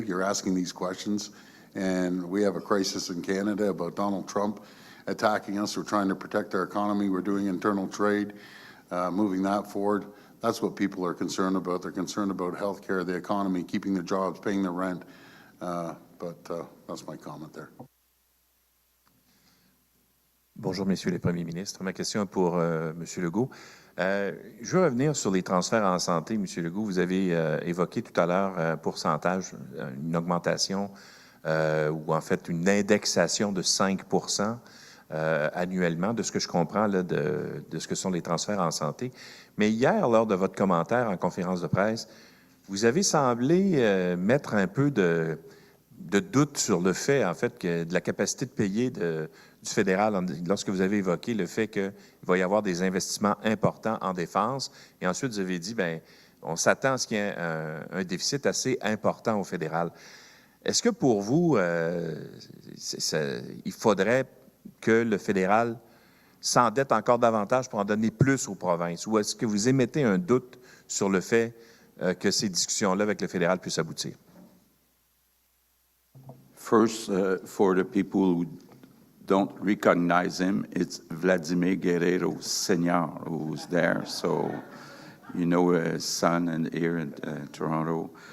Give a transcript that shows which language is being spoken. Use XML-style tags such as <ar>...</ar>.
<en>You're asking these questions, and we have a crisis in Canada about Donald Trump attacking us. We're trying to protect our economy. We're doing internal trade, moving that forward. That's what people are concerned about. They're concerned about healthcare, the economy, keeping the jobs, paying the rent. But that's my comment there.</en> <fr>Bonjour, messieurs les premiers ministres. Ma question est pour M. Legault. Je veux revenir sur les transferts en santé, M. Legault. Vous avez évoqué tout à l'heure un pourcentage, une augmentation ou en fait une indexation de 5% annuellement, de ce que je comprends là, de ce que sont les transferts en santé. Mais hier, lors de votre commentaire en conférence de presse, vous avez semblé mettre un peu de doute sur le fait, en fait, que de la capacité de payer du fédéral, lorsque vous avez évoqué le fait qu'il va y avoir des investissements importants en défense. Et ensuite, vous avez dit, bien, on s'attend à ce qu'il y ait un déficit assez important au fédéral. Est-ce que pour vous, il faudrait que le fédéral s'endette encore davantage pour en donner plus aux provinces? Ou est-ce que vous émettez un doute sur le fait que ces discussions-là avec le fédéral puissent aboutir?</fr> <en>First, for the people who don't recognize him, it's Vladimir Guerrero Sr. who's there. So, his son and here in Toronto.</en>